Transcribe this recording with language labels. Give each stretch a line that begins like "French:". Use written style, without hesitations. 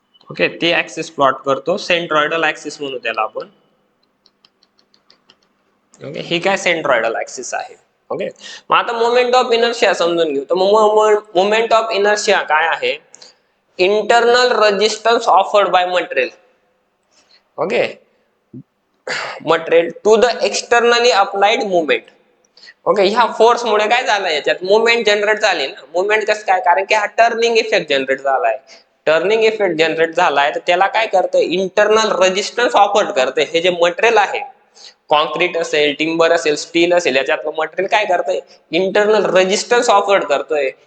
Marathi: Okay ती axis plot करतो centroidal axis म्हणू त्याला आपण. ओके ही काय सेंट्रॉइडल ऍक्सिस आहे. ओके मग आता मोमेंट ऑफ इनर्शिया समजून घेऊ. तर मोमेंट ऑफ इनर्शिया काय आहे
English: Internal resistance offered by material. Okay material to the externally applied movement.
Marathi: Okay ह्या फोर्स मुळे काय झालं याच्यात मुवमेंट जनरेट झाली ना. मुवमेंट कसं काय कारण की हा टर्निंग इफेक्ट जनरेट झालाय. टर्निंग इफेक्ट जनरेट झालाय तर त्याला काय करतं इंटरनल रेजिस्टन्स ऑफर करते. हे जे मटेरियल आहे कॉन्क्रीट असेल टिंबर असेल स्टील असेल याच्यातलं मटेरियल काय करतंय इंटरनल रेजिस्टन्स ऑफर करतोय.